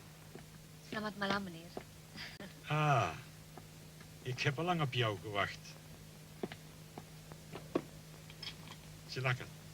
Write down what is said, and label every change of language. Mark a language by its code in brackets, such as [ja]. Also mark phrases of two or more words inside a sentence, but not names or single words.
[id] Selamat malam, meneer. [nl] Ah, ik heb al lang op jou gewacht. [id] Silakan.